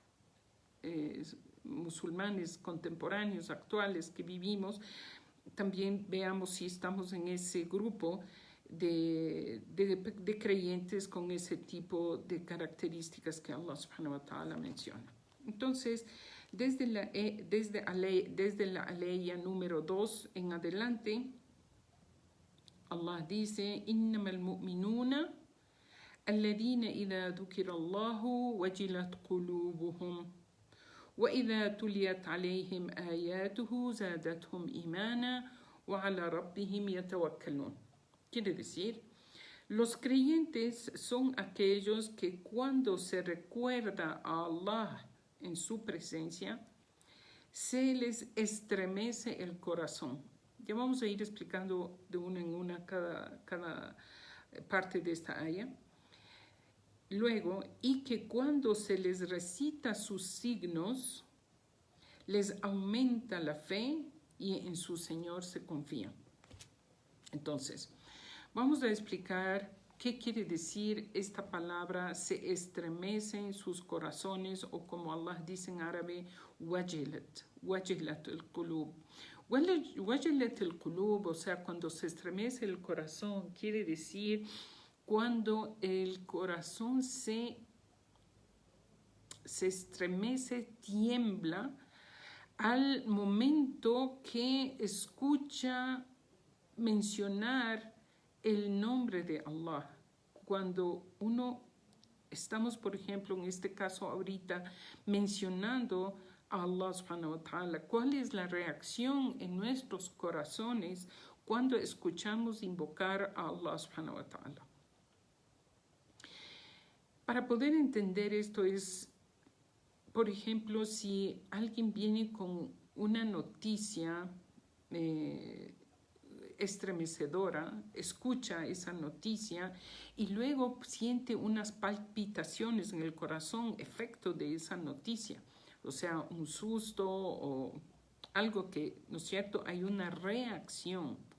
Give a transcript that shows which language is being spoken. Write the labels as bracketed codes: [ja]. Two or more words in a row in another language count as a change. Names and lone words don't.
[es] musulmanes contemporáneos, actuales, que vivimos, también veamos si estamos en ese grupo de creyentes con ese tipo de características que [ar] الله سبحانه وتعالى [es] menciona. Entonces, desde la aleya número 2 en adelante, Allah dice: [ar] إنما المؤمنون الذين إذا ذكر الله وجلت قلوبهم وإذا تليت عليهم آياته زادتهم إيمانا وعلى ربهم يتوكلون. [es] Quiere decir, los creyentes son aquellos que cuando se recuerda a Allah en su presencia, se les estremece el corazón. Ya vamos a ir explicando de una en una cada parte de esta aya. Luego, y que cuando se les recita sus signos, les aumenta la fe y en su Señor se confían. Entonces, vamos a explicar qué quiere decir esta palabra, se estremece en sus corazones, o como Allah dice en árabe, [ar] وجلت القلوب. وجلت القلوب, [es] o sea, cuando se estremece el corazón, quiere decir cuando el corazón se estremece, tiembla, al momento que escucha mencionar el nombre de Allah. Cuando estamos, por ejemplo, en este caso ahorita, mencionando a [ar] الله سبحانه وتعالى, [es] ¿cuál es la reacción en nuestros corazones cuando escuchamos invocar a [ar] الله سبحانه وتعالى? [es] Para poder entender esto es, por ejemplo, si alguien viene con una noticia estremecedora, escucha esa noticia y luego siente unas palpitaciones en el corazón, efecto de esa noticia, o sea, un susto o algo que, ¿no es cierto?, hay una reacción